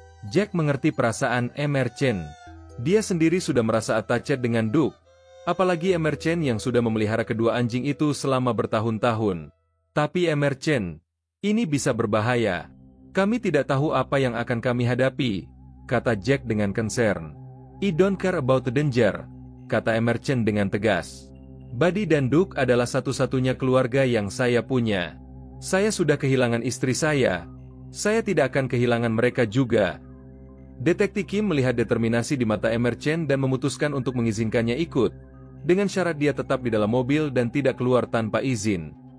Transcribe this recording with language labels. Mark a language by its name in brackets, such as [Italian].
[Indonesian] Jack mengerti perasaan Emerson. Dia sendiri sudah merasa attached dengan Duke. Apalagi Emerson yang sudah memelihara kedua anjing itu selama bertahun-tahun. "Tapi Emerson, ini bisa berbahaya. Kami tidak tahu apa yang akan kami hadapi," kata Jack dengan concern. [English] "I don't care about the danger," kata Emerson dengan tegas. [Indonesian] "Buddy dan Duke adalah satu-satunya keluarga yang saya punya. Saya sudah kehilangan istri saya. Saya tidak akan kehilangan mereka juga." Detektif Kim melihat determinasi di mata Emerson dan memutuskan untuk mengizinkannya ikut. dengan syarat dia tetap di dalam mobil dan tidak keluar tanpa izin.